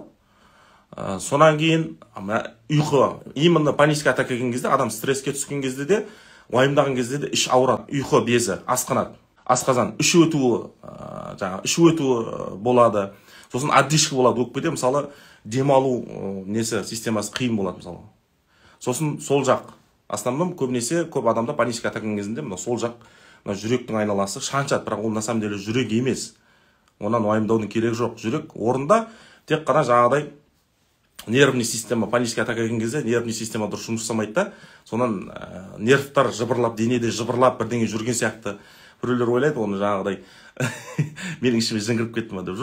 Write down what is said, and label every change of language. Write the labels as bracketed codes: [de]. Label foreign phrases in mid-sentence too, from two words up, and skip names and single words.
[kk] Сонан кейін ұйқы, [ru] именно панический атака [kk] келген кезде, адам стресске түскен кезде де, уайымдаған кезде де іш ауырады, ұйқы безі асқанады, асқазан, іш өтуі болады. Сосын отдышка болады өкпеде, мысалы, демалу системасы қиын болады, мысалы. Сосын сол жақ, основном көбінесе көп адамда [ru] панический атака [kk] келген кезінде сол жақ жүректің айналасы шаншады, бірақ ол [ru] на самом деле [kk] жүрек емес. Онан уайымдаудың керегі жоқ. Жүрек орында тек қана жаңағыдай [ru] нервный система, панический атака [kk] келген кезде [ru] нервный система [kk] дұрыс жұмыс жасамайды да, сонан нервтар жыбырлап, денеде жыбырлап бірдеңе жүрген сияқты. Біреулер ойлайды, оны жаңағыдай менің ішіме жын кіріп кетті ме деп.